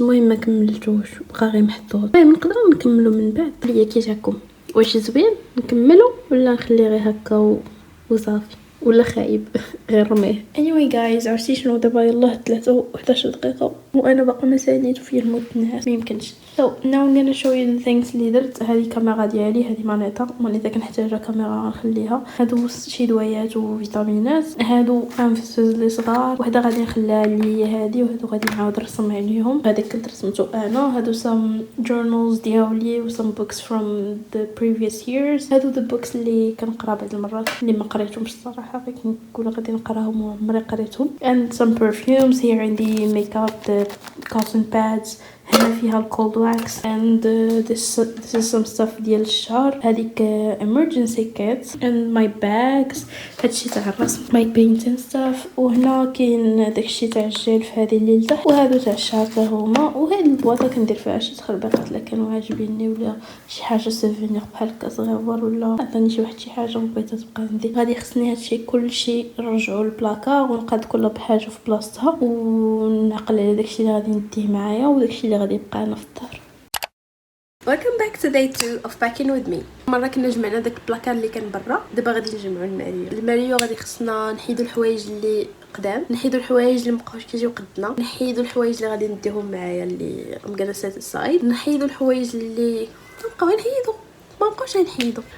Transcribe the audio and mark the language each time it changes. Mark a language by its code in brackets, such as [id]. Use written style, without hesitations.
[ar] المهم ما كملتوش بقى غير محطوط. المهم نقدروا نكملو من بعد ليا كي جاكم. واش زوين نكملو ولا نخليه غير هكا وصافي ولا خايب غير رميه. [en] anyway guys [ar] عرفتي شنو دابا يلاه 3:11 دقيقه وانا باقا ما ساليت في الموت الناس ما يمكنش. [en] so now I'm gonna show you the things [ar] اللي درت. هذه الكاميرا ديالي، هذه مانيطه كنحتاجها كاميرا نخليها. هادو شي دوايات وفيتامينات، هادو انفسوز لي صغار، وحده غادي نخليها لي هذه، وهادو غادي نعاود نرسم عليهم. هذاك كنت رسمته انا. هادو [en] some journals [ar] ديالي و [en] some books from the previous years. [ar] هادو [en] the books [ar] اللي كنقرا بعض المرات اللي ما قريتهمش الصراحه غير كنقول غادي نقراهم وعمري قريتهم. [en] and some perfumes. here [ar] عندي [en] makeup the cotton pads. [ar] هنا فيها الكولد واكس [en] and this is some stuff [ar] ديال الشعر. هذيك [en] emergency kit and my bags. [ar] هادشي تاع الرسم [en] my painting stuff. [ar] وهنا كاين داكشي تاع الجيل في هذه اللي لتحت، وهادو تاع الشعر حتى هما. وهاد البواطه كندير فيها شي تخربيقات الا كانوا عاجبيني ولا شي حاجه سوفينير بحال هكا صغيور ولا عطاني شي واحد شي حاجه وبغيتها تبقى عندي. غادي خصني هادشي كلشي نرجعو للبلاكار ونقاد كل بحاجه في بلاصتها ونعقل على داكشي اللي غادي نديه معايا وداكشي اللي غادي يبقى انا في الدار. [en] Welcome back to day 2 of packing with me. [ar] مرة كنا جمعنا داك البلاكار اللي كان برا، دابا غادي نجمعو الماريو. غادي خصنا نحيدو الحوايج اللي قدام، نحيدو الحوايج اللي مابقاوش كيجيو قدنا، نحيدو الحوايج اللي غادي نديهم معايا اللي مجلسات السايد، نحيدو الحوايج اللي مابقاو نحيدو ما بقاوش نحيدو.